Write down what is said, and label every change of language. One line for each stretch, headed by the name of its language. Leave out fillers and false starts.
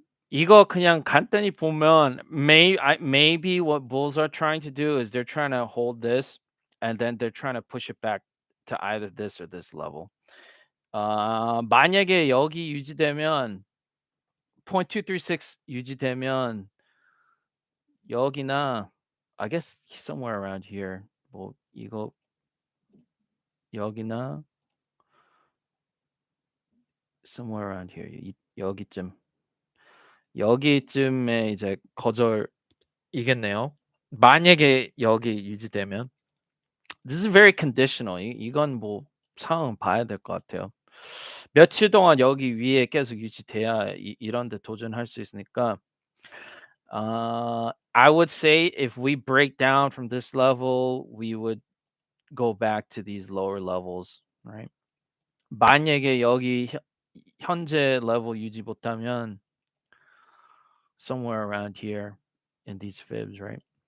Korean: 이거 그냥 간단히 보면
English: maybe what bulls are trying to do is they're trying to hold this and then they're trying to push it back to either this or this level.
Korean: 만약에 여기 유지되면 0.236 유지되면 여기나
English: I guess somewhere around here
Korean: 뭐 이거 여기나
English: somewhere around here
Korean: 여기쯤 여기쯤에 이제 거절이겠네요. 만약에 여기 유지되면
English: this is very conditional.
Korean: 이건 뭐 상황 봐야 될 것 같아요. 며칠 동안 여기 위에 계속 유지돼야 이런 데 도전할 수 있으니까
English: I would say if we break down from this level, we would go back to these lower levels, right?
Korean: 만약에 여기 현재 level 유지 못하면
English: somewhere around here in these fibs, right?